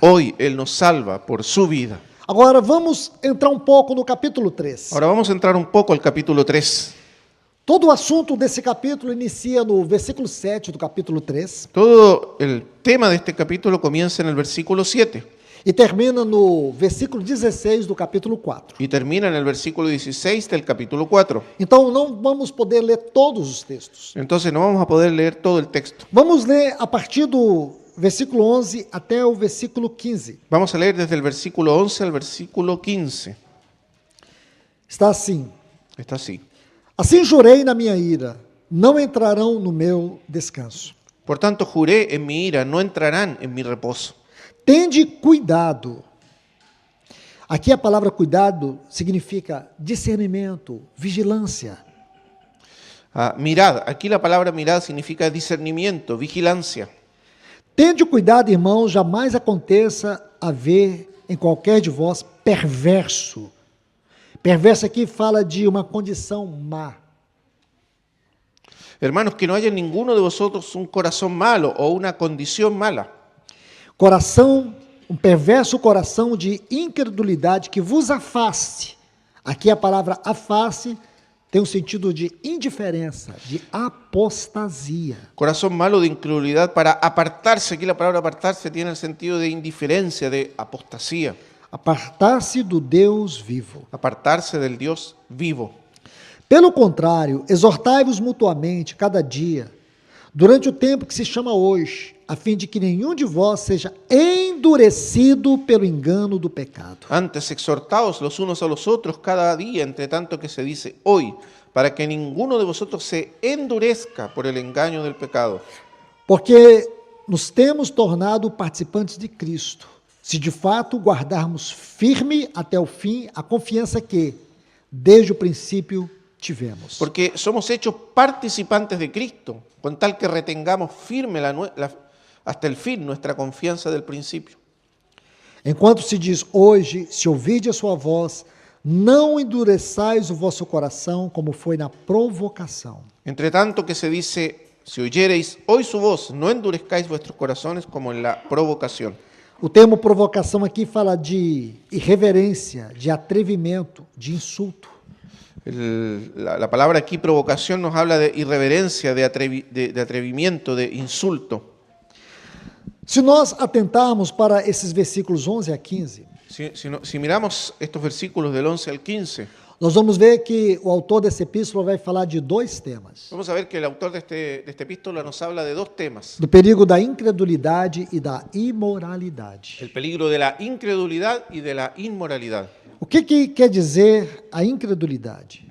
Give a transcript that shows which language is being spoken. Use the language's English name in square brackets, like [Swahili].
[Spanish] hoy Él nos salva por su vida. [Portuguese] Agora vamos entrar um pouco no capítulo 3. [Spanish] Ahora vamos a entrar un poco al capítulo 3. [Portuguese] Todo o assunto desse capítulo inicia no versículo 7 do capítulo 3 [Spanish] Todo el tema de este capítulo comienza en el versículo 7 [Portuguese] e termina no versículo 16 do capítulo 4. [Spanish] y termina en el versículo 16 del capítulo 4. [Portuguese] Então não vamos poder ler todos os textos. [Spanish] Entonces no vamos a poder leer todo el texto. [Portuguese] Vamos ler a partir do versículo 11 até o versículo 15. [Spanish] Vamos a leer desde el versículo 11 al versículo 15. [Portuguese] Está assim: [Spanish] Está así. [Portuguese] Assim jurei na minha ira, não entrarão no meu descanso. [Spanish] Por tanto, juré en mi ira, no entrarán en mi reposo. [Portuguese] Tende cuidado. Aqui a palavra cuidado significa discernimento, vigilância. [Spanish] Mirad, aquí la palabra mirad significa discernimiento, vigilancia. [Portuguese] Tende cuidado, irmãos, jamais aconteça haver em qualquer de vós perverso. Perverso aqui fala de uma condição má. [Spanish] Hermanos, que no haya en ninguno de vosotros un corazón malo o una condición mala. [Portuguese] Coração, um perverso coração de incredulidade que vos afaste. Aqui a palavra afaste tem um sentido de indiferença, de apostasia. [Spanish] Corazón malo de incredulidad para apartarse. Aquí la palabra apartarse tiene el sentido de indiferencia, de apostasía. [Portuguese] Apartar-se do Deus vivo. [Spanish] Apartarse del Dios vivo. [Portuguese] Pelo contrário, exortai-vos mutuamente cada dia, durante o tempo que se chama hoje, a fim de que nenhum de vós seja endurecido pelo engano do pecado. [Spanish] Antes exhortaos los unos a los otros cada día, entre tanto que se dice hoy, para que ninguno de vosotros se endurezca por el engaño del pecado. [Portuguese] Porque nos temos tornado participantes de Cristo, se de fato guardarmos firme até o fim a confiança que, desde o princípio, tivemos. [Spanish] Porque somos hechos participantes de Cristo, con tal que retengamos firme hasta el fin nuestra confianza del principio. [Portuguese] Enquanto se diz hoje, se ouvirdes a sua voz, não endureçais o vosso coração, como foi na provocação. [Spanish] Entre tanto que se dice, si oyereis hoy su voz, no endurezcáis vuestros corazones como en la provocación. [Portuguese] O termo provocação aqui fala de irreverência, de atrevimento, de insulto. [Spanish] La palabra aquí provocación nos habla de irreverencia, de atrevimiento, de insulto. [Portuguese] Se nós atentarmos para esses versículos 11 a 15, [Spanish] Si miramos estos versículos del 11 al 15, [Portuguese] nós vamos ver que o autor dessa epístola vai falar de dois temas: [Spanish] vamos a ver que el autor de esta epístola nos habla de dos temas. [Portuguese] do perigo da incredulidade e da imoralidade. [Spanish] El peligro de la incredulidad y de la inmoralidad. [Portuguese] O que quer dizer a incredulidade?